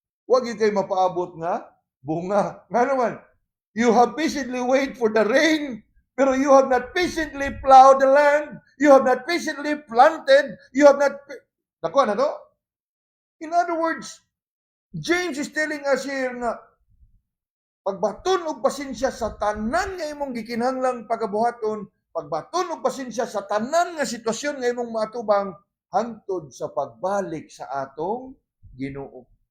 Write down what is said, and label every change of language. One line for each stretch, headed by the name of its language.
Cebuano: Wag yun kay mapaabot nga bunga. Nga naman,
English: you have patiently wait for the rain, pero you have not patiently plowed the land. You have not patiently planted. You have not...
Cebuano: Nakuha na to?
English: In other words, James is telling us here
Cebuano: na pagbaton og pasensya sa tanan nga imong gikinahanglang pagabuhaton, pagbaton og pasensya sa tanan nga sitwasyon nga imong matubang hangtod sa pagbalik sa atong Ginoo.